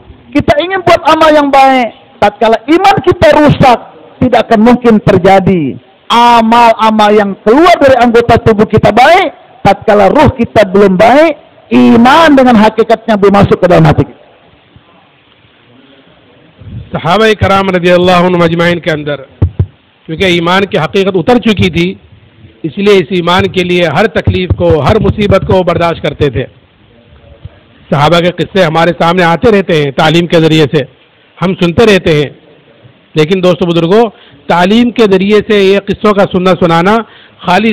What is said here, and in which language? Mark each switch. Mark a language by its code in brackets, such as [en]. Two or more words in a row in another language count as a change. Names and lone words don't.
[id] Kita ingin buat amal yang baik, tatkala iman kita rusak, tidak akan mungkin terjadi amal-amal yang keluar dari anggota tubuh kita baik. Tatkala ruh kita belum baik, iman dengan hakikatnya belum masuk ke dalam hati kita. [ur] صحابہ کرام [ar] رضی اللہ عنہم اجمعین [ur] کے اندر کیونکہ ایمان کی حقیقت اتر چکی تھی، اس لیے اس ایمان کے لیے ہر تکلیف کو، ہر مصیبت کو برداشت کرتے تھے۔ صحابہ کے قصے ہمارے سامنے آتے رہتے ہیں تعلیم کے ذریعے سے، ہم سنتے رہتے ہیں، لیکن دوستو بزرگوں، تعلیم کے ذریعے سے یہ قصوں کا سنانا خالی